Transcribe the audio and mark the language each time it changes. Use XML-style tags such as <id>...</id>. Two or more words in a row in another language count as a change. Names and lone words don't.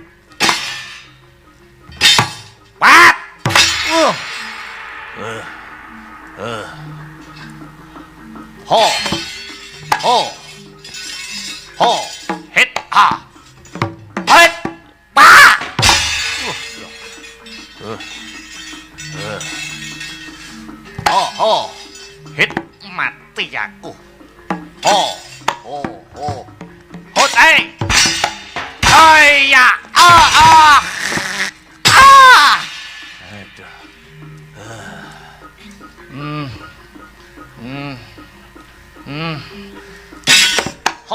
<id>Pat. Ho. Ho. Ho. Hit. Ah. Hit. Ba. Oh, oh. Hit mati aku. Oh, oh, oh. Hot, eh. Ayah. Ah, ah. Ah. Aduh. Ho.</id>